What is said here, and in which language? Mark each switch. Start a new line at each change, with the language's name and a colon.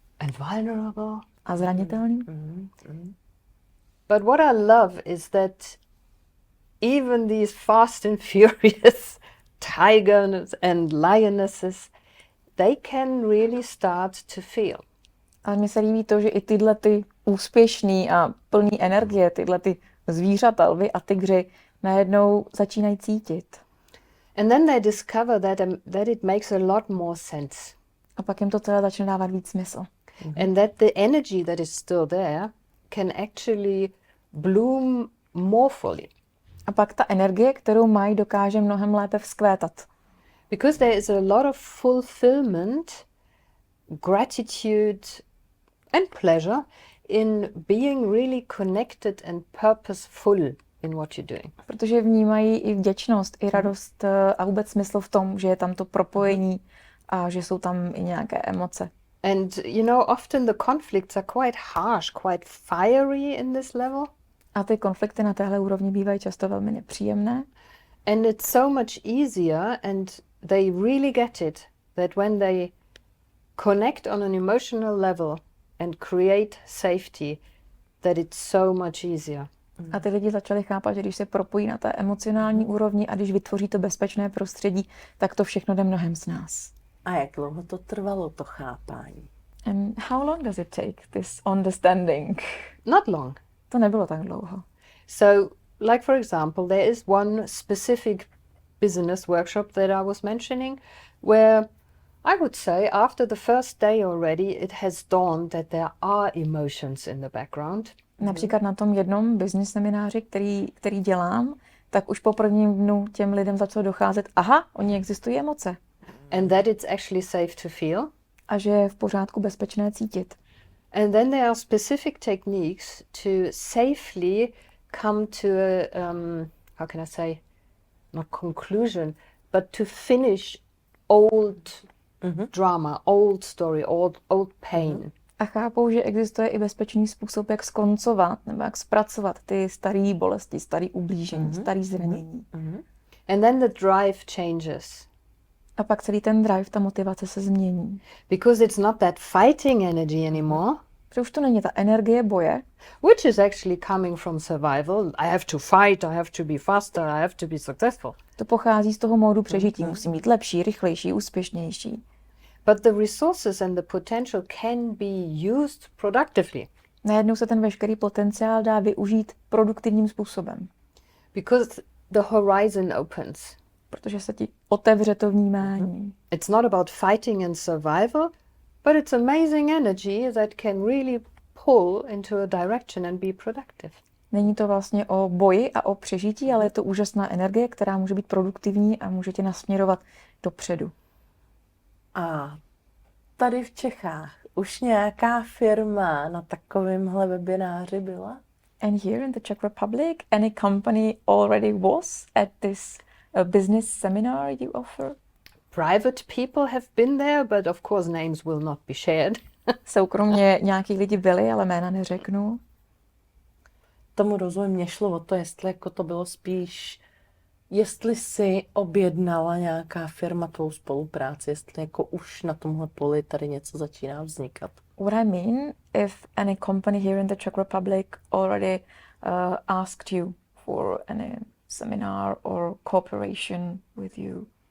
English: and vulnerable.
Czech: a zranitelný.
English: But what I love is that even these fast and furious tigers and lionesses, they can really start to feel.
Czech: A mně se líbí to, že i tyhle ty úspěšný a plný energie, tyhle ty zvířata, lvy a tygři najednou začínají cítit.
English: And then they discover that it makes a lot more sense.
Czech: A pak jim to celé začne dávat víc smysl.
English: And that the energy that is still there can actually bloom more fully.
Czech: A pak ta energie, kterou mají, dokáže mnohem lépe vzkvétat.
English: Because there is a lot of fulfillment, gratitude and pleasure in being really connected and purposeful in what you're doing.
Czech: Protože vnímají i vděčnost, i radost a vůbec smysl v tom, že je tam to propojení a že jsou tam i nějaké emoce.
English: And you know, often the conflicts are quite harsh, quite fiery in this level.
Czech: A ty konflikty na téhle úrovni bývají často velmi nepříjemné.
English: And it's so much easier, and they really get it, that when they connect on an emotional level and create safety, that it's so much easier.
Czech: A ty lidi začali chápat, že když se propojí na té emocionální úrovni a když vytvoří to bezpečné prostředí, tak to všechno jde mnohem z nás. A jak dlouho to trvalo, to chápání?
English: And how long does it take, this understanding? Not long.
Czech: To nebylo tak dlouho.
English: So, like for example, there is one specific business workshop that I was mentioning where I would say after the first day already it has dawned that there are emotions in the background.
Czech: Například na tom jednom business semináři, který dělám, tak už po prvním dnu těm lidem začalo docházet, aha, oni existují emoce.
English: And that it's actually safe to feel.
Czech: A že je v pořádku bezpečné cítit.
English: And then there are specific techniques to safely come to a, how can I say, not conclusion, but to finish old drama, old story, old pain.
Czech: A chápou, že existuje i bezpečný způsob, jak skoncovat nebo jak zpracovat ty staré bolesti, staré ublížení, staré zranění.
English: And then the drive changes.
Czech: A pak celý ten drive, ta motivace se změní.
English: Because it's not that fighting energy anymore.
Czech: Protože už to není ta energie boje,
English: Which is actually coming from survival. I have to fight, I have to be faster, I have to be successful.
Czech: to pochází z toho módu přežití. Musí být lepší, rychlejší, úspěšnější.
English: But the resources and the potential can be used productively.
Czech: Najednou se ten veškerý potenciál dá využít produktivním způsobem.
English: Because the horizon opens.
Czech: Protože se ti otevře to vnímání.
English: It's not about fighting and survival, but it's amazing energy that can really pull into a direction and be productive.
Czech: Není to vlastně o boji a o přežití, ale je to úžasná energie, která může být produktivní a může tě nasměrovat dopředu. A tady v Čechách už nějaká firma na takovémhle webináři byla?
English: And here in the Czech Republic, any company already was at this business seminar you offer? Private people have been there, but of course names will not be shared.
Czech: Soukromně nějaký lidi byli, ale jména neřeknu. Tomu rozumím, mě šlo o to, jestli jako to bylo spíš, jestli si objednala nějaká firma tvou spolupráci, jestli jako už na tomhle poli tady něco začíná vznikat.
English: What I mean, if any company here in the Czech Republic already asked you for any seminar or cooperation with you.